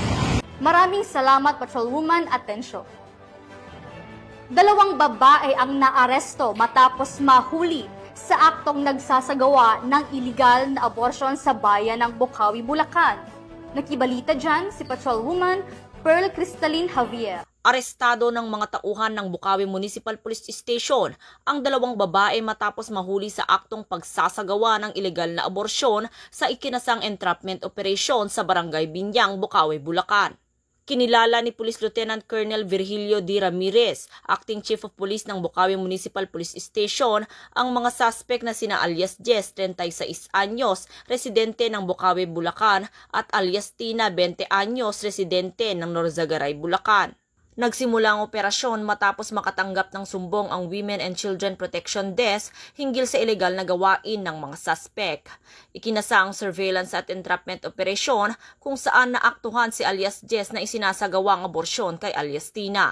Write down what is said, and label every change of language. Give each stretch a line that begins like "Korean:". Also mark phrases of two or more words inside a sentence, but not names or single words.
Filipino: Maraming salamat, Patrolwoman Atencio. Dalawang babae ang naaresto matapos mahuli sa aktong nagsasagawa ng iligal na abortion sa bayan ng Bocaue, Bulacan. Nakibalita dyan si Patrolwoman Pearl Cristalline Javier. Arestado ng mga tauhan ng Bocaue Municipal Police Station ang dalawang babae matapos mahuli sa aktong pagsasagawa ng ilegal na aborsyon sa ikinasang
English: entrapment operation
Filipino: sa Barangay Binyang, Bocaue, Bulacan. Kinilala ni Police Lieutenant Colonel Virgilio D. Ramirez,
English: Acting Chief of Police
Filipino: ng Bocaue Municipal Police Station, ang mga suspect na sina alias Jess, 36 anyos, residente ng Bocaue, Bulacan, at alias Tina, 20 anyos, residente ng Norzagaray, Bulacan. Nagsimula ang operasyon matapos makatanggap ng sumbong ang Women and Children Protection Desk hinggil sa ilegal na gawain ng mga suspect. Ikinasa ang surveillance at
English: entrapment operation
Filipino: kung saan naaktuhan si alias Jess na isinasagawa ang aborsyon kay alias Tina.